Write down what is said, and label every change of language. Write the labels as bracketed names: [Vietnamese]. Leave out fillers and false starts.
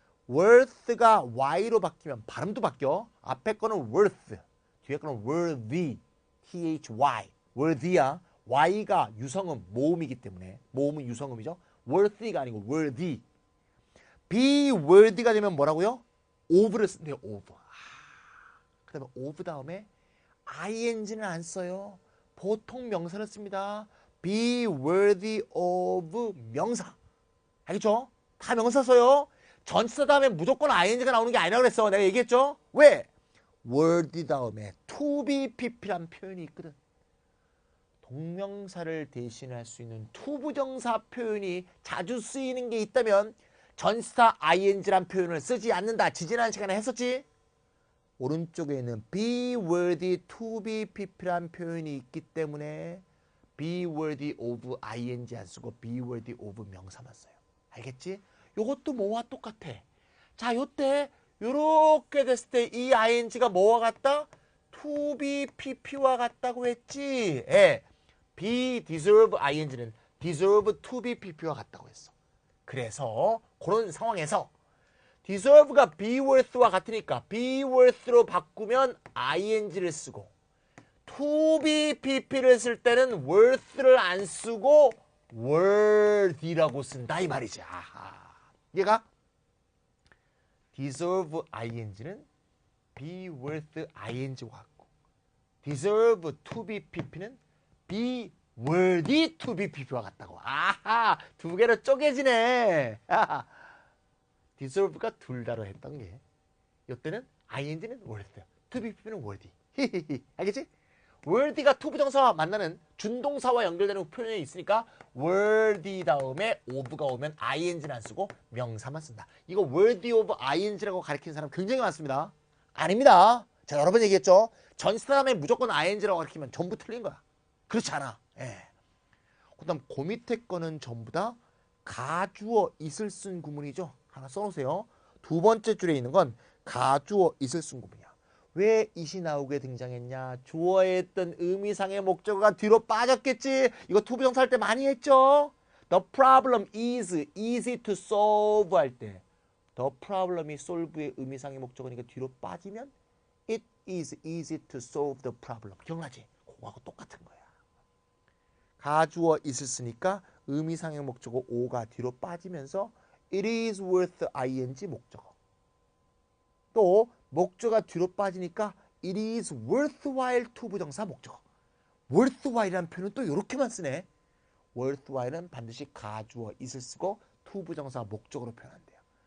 [Korean] worth가 y로 바뀌면 발음도 바뀌어. 앞에 거는 worth, 뒤에 거는 worthy, thy, worthy야. y가 유성음, 모음이기 때문에 모음은 유성음이죠. worthy가 아니고 worthy. be worthy가 되면 뭐라고요? of를 쓴대요. of. 그 다음에 of 다음에 ing는 안 써요. 보통 명사를 씁니다. be worthy of 명사. 알겠죠? 다 명사 써요. 전치사 다음에 무조건 ing가 나오는 게 아니라고 그랬어. 내가 얘기했죠? 왜? worthy 다음에 to be pp란 표현이 있거든. 동명사를 대신할 수 있는 투부정사 표현이 자주 쓰이는 게 있다면 전치사 ing란 표현을 쓰지 않는다. 지지난 시간에 했었지? 오른쪽에 있는 be worthy to be pp란 표현이 있기 때문에 be worthy of ing 안 쓰고 be worthy of 명사만 써요. 알겠지? 요것도 뭐와 똑같아. 자, 요때 요렇게 됐을 때 이 ing가 뭐와 같다? to be pp와 같다고 했지. 예. be deserve ing는 deserve to be pp와 같다고 했어. 그래서 그런 상황에서 deserve가 be worth와 같으니까 be worth로 바꾸면 ing를 쓰고 to be pp를 쓸 때는 worth를 안 쓰고 worthy라고 쓴다 이 말이지. 아하. 얘가 deserve ing는 be worth ing와 같고 deserve to be pp는 be worthy to be pp와 같다고. 아하, 두 개로 쪼개지네. 아하. deserve가 둘 다로 했던 게 이때는 ing는 worth, to be pp는 worthy. 알겠지? worthy가 to 부정사와 만나는 준동사와 연결되는 표현이 있으니까 worthy 다음에 of가 오면 ing는 안 쓰고 명사만 쓴다. 이거 worthy of ing라고 가리키는 사람 굉장히 많습니다. 아닙니다. 제가 여러 번 얘기했죠. 전치사 다음에 무조건 ing라고 가리키면 전부 틀린 거야. 그렇지 않아. 예. 그 다음 그 밑에 거는 전부 다 가주어 있을 쓴 구문이죠. 하나 써놓으세요. 두 번째 줄에 있는 건 가주어 있을 쓴 구문이야. 왜 it이 나오게 등장했냐? 주어에 있던 의미상의 목적어가 뒤로 빠졌겠지. 이거 투부정사 할 때 많이 했죠. [English] The problem is easy to solve [Korean] 할 때 the problem이 solve의 의미상의 목적어니까 뒤로 빠지면 [English] it is easy to solve the problem. [Korean] 기억나지? 그거하고 똑같은 거야. 가주어 있을 쓰니까 의미상의 목적어 o가 뒤로 빠지면서 it is worth ing 목적어. 또 목적어가 뒤로 빠지니까 it is worthwhile to 부정사 목적어. worthwhile이라는 표현은 또 이렇게만 쓰네. worthwhile은 반드시 가주어 있을 쓰고 to 부정사 목적어로 표현한대요.